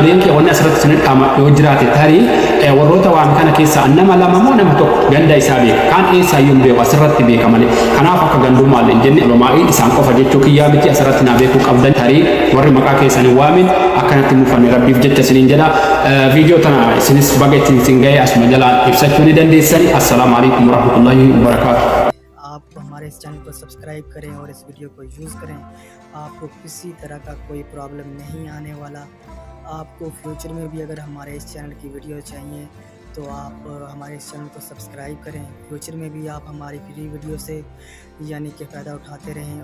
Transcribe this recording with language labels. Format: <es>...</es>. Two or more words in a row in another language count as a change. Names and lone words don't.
<om>Leenkee wanni asirratti isin dhaama yoo jiraate tarii warroota waan kana keessaa nama lama moo nama tokko ganda isaa beeka kaan eessaa iyyuu beeku asirratti beeka malee kanaaf akka gandummaa hin jenne olomaa'ii isaan qofa jechuu kiyyaa miti asirratti naa beekuu qabdan tarii warri maqaa keessanii waamin akkanatti mufanne rabbiif jecha isiniin jedha. Viidiyoo tana isinis baga ittiin isin gahe asuma jalaan ibsachuu ni dandeessani.</om> <ar>السلام عليكم ورحمة الله وبركاته.</ar> <hi>आप हमारे इस चैनल को सब्सक्राइब करें और इस वीडियो को यूज़ करें। आपको किसी तरह का कोई प्रॉब्लम नहीं आने वाला। आपको फ्यूचर में भी अगर हमारे इस चैनल की वीडियो चाहिए तो आप हमारे इस चैनल को सब्सक्राइब करें। फ्यूचर में भी आप हमारी फ्री वीडियो से यानी कि फ़ायदा उठाते रहें।</hi>